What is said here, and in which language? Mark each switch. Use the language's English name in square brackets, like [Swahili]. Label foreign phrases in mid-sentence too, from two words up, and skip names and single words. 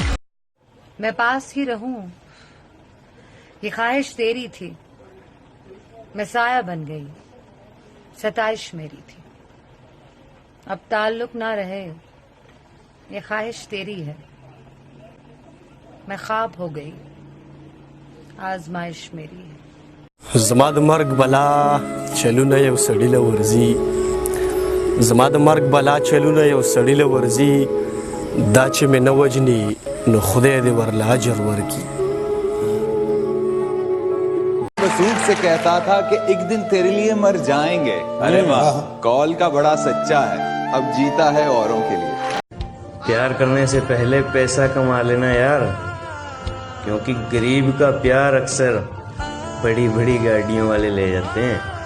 [Hindi] मैं पास ही रहूं, ये ख्वाहिश तेरी थी, मैं साया बन गई, सताइश मेरी थी। अब ताल्लुक ना रहे, ये ख्वाहिश तेरी है, मैं ख्वाब हो गई, आजमाइश मेरी है। [Pashto] زما د مرګ بلا چلونه یو سړی له ورزي، زما د مرګ بلا چلونه یو سړی له ورزي، دا چې مې نه وجني نو خدای دې ورله اجر ورکي। [Hindi] मसूद से कहता था कि एक दिन तेरे लिए मर जाएंगे। अरे वाह, कॉल का बड़ा सच्चा है, अब जीता है औरों के लिए। प्यार करने से पहले पैसा कमा लेना यार, क्योंकि गरीब का प्यार अक्सर बड़ी बड़ी गाड़ियों वाले ले जाते हैं।